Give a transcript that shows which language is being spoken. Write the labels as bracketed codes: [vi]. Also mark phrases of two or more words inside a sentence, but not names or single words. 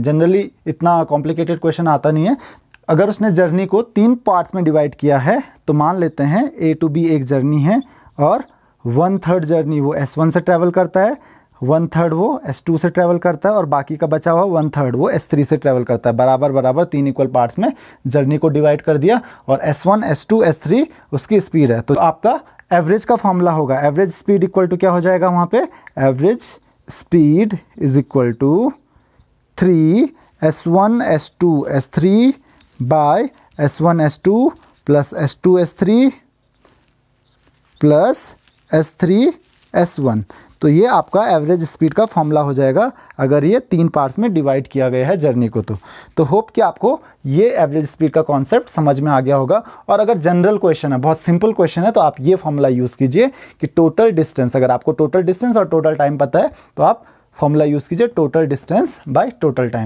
[hi] जनरली इतना [en] complicated question [hi] आता नहीं है। अगर उसने जर्नी को 3 पार्ट्स में डिवाइड किया है, तो मान लेते हैं A टू B एक जर्नी है और 1/3 जर्नी वो S1 से ट्रैवल करता है 1/3 वो S2 से ट्रैवल करता है और बाकी का बचा हुआ 1/3 वो S3 से ट्रैवल करता है। बराबर बराबर 3 [en] equal parts [hi] में जर्नी को डिवाइड कर दिया और S1 S2 S3 उसकी स्पीड है। तो आपका एवरेज का फॉर्मूला होगा, [en] average speed equal to [hi] क्या हो जाएगा वहाँ पे, [en] average speed is equal to 3 S1 S2 S3 by S1 S2 plus S2 S3 plus S3 S1. [hi] तो ये आपका [en] average speed [hi] का फॉर्मूला हो जाएगा अगर ये 3 पार्ट्स में डिवाइड किया गया है जर्नी को। तो होप कि आपको ये [en] average speed [hi] का कॉन्सेप्ट समझ में आ गया होगा। और अगर [en] general question [hi] है, बहुत [en] simple question [hi] है, तो आप ये [en] formula use [hi] कीजिए कि [en] total distance, [hi] अगर आपको [en] total distance [hi] और [en] total time [hi] पता है तो आप [en] formula use [hi] कीजिए [en] total distance by total time.